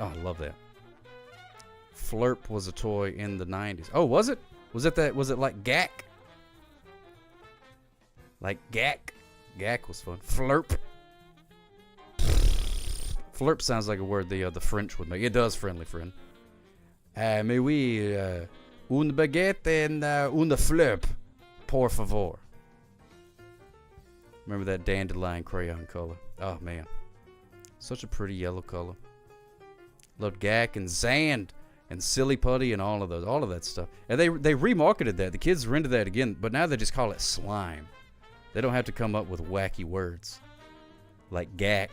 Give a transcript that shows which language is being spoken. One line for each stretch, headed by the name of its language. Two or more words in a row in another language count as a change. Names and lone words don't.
English: Oh, I love that. Flurp was a toy in the 90s. Oh, was it? Was it like Gak? Like Gak? Gak was fun. Flurp. Flurp sounds like a word the French would make. It does, friendly friend.
French: Mais oui, une baguette and une flurp,
Spanish: por favor.
English: Remember that Dandelion crayon color? Oh, man. Such a pretty yellow color. Loved Gak and Zand. and Silly Putty and all of that stuff. And they remarketed that. The kids rented that again, but now they just call it slime. They don't have to come up with wacky words like gack.